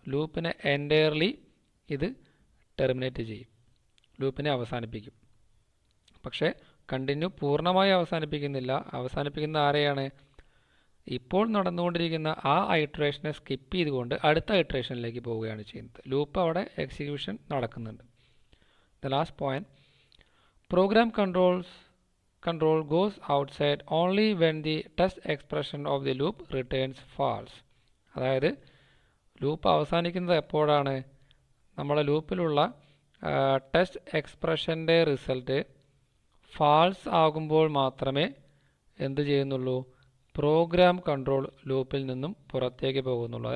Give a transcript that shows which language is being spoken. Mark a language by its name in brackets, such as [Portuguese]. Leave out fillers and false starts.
[Malayalam] ലൂപ്പിനെ entirely ഇത് terminate ചെയ്യും, ലൂപ്പിനെ അവസാനിപ്പിക്കും. പക്ഷേ കണ്ടിന്യൂ പൂർണ്ണമായി അവസാനിപ്പിക്കുന്നില്ല. അവസാനിപ്പിക്കുന്ന ആരെയാണ്, ഇപ്പോൾ നടന്നുകൊണ്ടിരിക്കുന്ന ആ ഐട്രേഷനെ സ്കിപ്പ് ചെയ്തുകൊണ്ട് അടുത്ത ഐട്രേഷനിലേക്ക് പോവുകയാണ് ചെയ്യുന്നത്. ലൂപ്പ് അവിടെ എക്സിക്യൂഷൻ നടക്കുന്നുണ്ട്. [English] The last point, program control goes outside only when the test expression of the loop returns false. [Malayalam] അതായത് ലൂപ്പ് അവസാനിക്കുന്നത് എപ്പോഴാണ്, നമ്മുടെ ലൂപ്പിലുള്ള ടെസ്റ്റ് എക്സ്പ്രഷൻ്റെ റിസൾട്ട് ഫാൾസ് ആകുമ്പോൾ മാത്രമേ എന്ത് ചെയ്യുന്നുള്ളൂ, പ്രോഗ്രാം കൺട്രോൾ ലൂപ്പിൽ നിന്നും പുറത്തേക്ക് പോകുന്നുള്ളൂ.